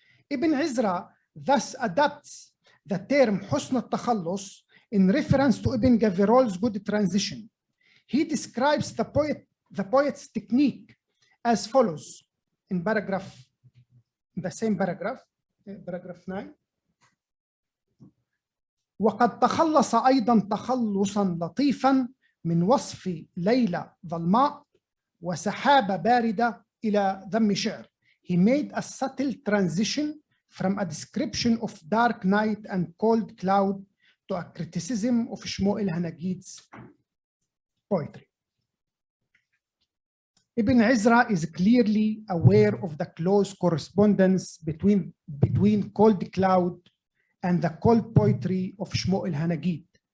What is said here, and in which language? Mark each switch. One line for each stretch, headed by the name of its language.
English: Ibn Izra thus adopts the term حسن التخلص in reference to Ibn Gabirol's good transition. He describes the poet's technique as follows in the same paragraph 9.
Arabic: وقد تخلص أيضا تخلصا لطيفا من وصف ليلة ظلماء وسحابة باردة إلى ذم شعر.
English: He made a subtle transition from a description of dark night and cold cloud to a criticism of Shmuel Hanagid's poetry. Ibn Izra is clearly aware of the close correspondence between cold cloud and the cold poetry of Shmuel Hanagid.